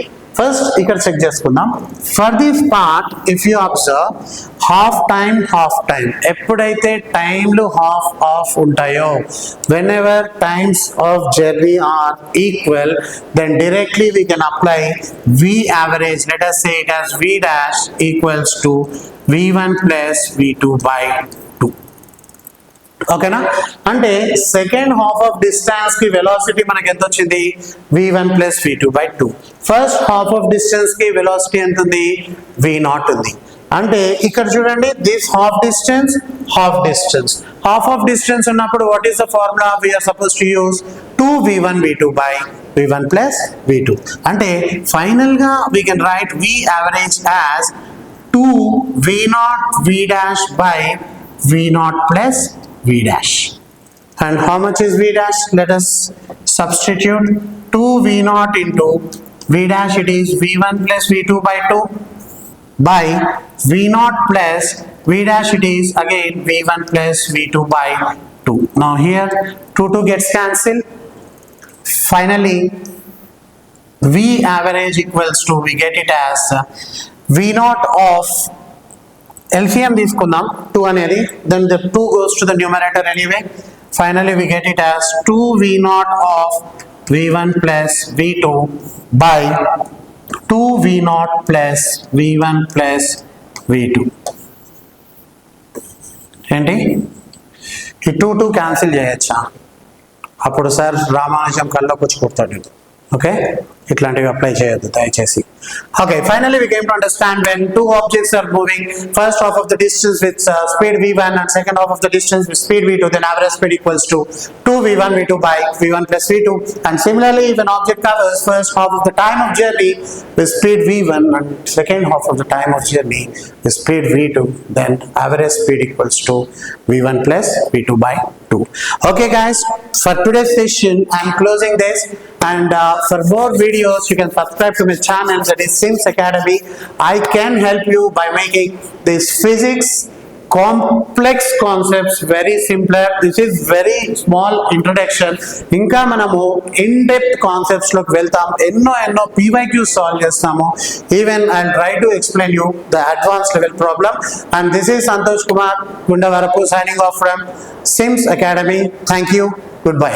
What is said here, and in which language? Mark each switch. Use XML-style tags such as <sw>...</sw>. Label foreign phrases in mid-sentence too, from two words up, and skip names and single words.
<te>ఫస్ట్ ఇక్కడ చెక్ చేసుకుందాం.</te> <en>for this part if you observe half time,</en> <te>ఎప్పుడైతే టైంలు హాఫ్ ఆఫ్ ఉంటాయో,</te> <en>whenever times of journey are equal, then directly we can apply v average. Let us say it as v dash equals to v1 plus v2 by 2.</en> <te>ఓకేనా. అంటే</te> <en>second half of distance</en> <te>కి వెలాసిటీ మనకి ఎంత వచ్చింది,</te> <en>v1 plus v2 by 2. first half of distance</en> <te>కి వెలాసిటీ ఎంత ఉంది, v0 ఉంది. అంటే ఇక్కడ చూడండి,</te> <en>this half distance ఉన్నప్పుడు what is the formula we are supposed to use, 2v1 v2 by v1 plus v2. అంటే ఫైనల్ గా we can write v average as 2v0 v dash by v0 plus v dash. And how much is v dash? Let us substitute 2v0 into v dash, it is v1 plus v2 by 2 by v0 plus v dash, it is again v1 plus v2 by 2. Now here 2 gets cancelled. Finally v average equals to, we get it as v0 of</en> <te>LCM తీసుకుందాం 2 అనేది,</te> <en>then the 2 goes to the numerator anyway. Finally we get it as 2v0 of v1 plus v2 by 2v0 plus v1 plus v2.</en> <te>ఏంటి ఈ 2 క్యాన్సిల్ చేయొచ్చా? అప్పుడు సార్ రామానుజం కల్లోకి వచ్చి కొడతాడు. ఓకే, ఇట్లాంటివి అప్లై చేయొద్దు దయచేసి. ఓకే,</te> <en>ఫైనల్లీ we came to understand when two objects are moving first half of the distance with speed v1 and second half of the distance with speed v2, then average speed equals to 2v1 v2 by v1 plus v2. And similarly, if an object covers first half of the time of journey with speed v1 and second half of the time of journey with speed v2, then average speed equals to v1 plus v2 by 2. Okay guys, for today's session I'm closing this, and for more videos you can subscribe to my channel, that is Sims Academy. I can help you by making this physics complex concepts very simpler. This is very small introduction.</en> <te>ఇంకా మనము</te> <en>in depth concepts</en> <te>లోకి వెళ్తాం, ఎన్నో PYQ సాల్వ్ చేస్తాము.</te> <en>Even I'll try to explain you the advanced level problem. And this is Santosh Kumar Gundavarapu signing off from Sims Academy. Thank you. Goodbye.</en>